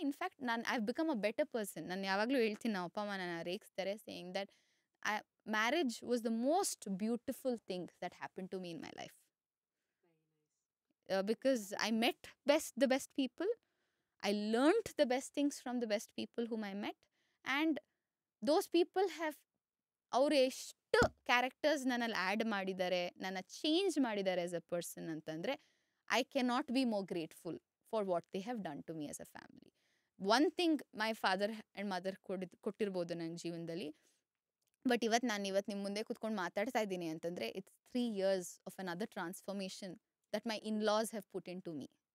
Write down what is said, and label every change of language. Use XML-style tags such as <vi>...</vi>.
<en>In fact ನಾನು I become a better person.</en> <kn>ನಾನು ಯಾವಾಗಲೂ ಹೇಳ್ತೀನಿ, ನಮ್ಮ ಅಪ್ಪ ಅಮ್ಮ ನನ್ನ ರೇಗಿಸ್ತಾರೆ,</kn> <en>Saying that marriage was the most beautiful thing that happen to me in my life. Because I met the best people. I learned the best things from the best people whom I met. And those people have</en> <kn>ಅವ್ರು ಎಷ್ಟು characters ನನ್ನಲ್ಲಿ add ಮಾಡಿದ್ದಾರೆ, ನನ್ನ change ಮಾಡಿದ್ದಾರೆ</kn> <en>As a person ಅಂತಂದರೆ, I cannot be more grateful for what they have done to me as a family. One thing my father and mother</en> <kn>ಕೊಟ್ಟಿರ್ಬೋದು ನನ್ನ ಜೀವನದಲ್ಲಿ,</kn> <en>but</en> <kn>ನಾನು ಇವತ್ತು ನಿಮ್ಮ ಮುಂದೆ ಕೂತ್ಕೊಂಡು ಮಾತಾಡ್ತಾ ಇದ್ದೀನಿ ಅಂತಂದರೆ</kn> <en>It's 3 years of another transformation that my in-laws have put into me.</en>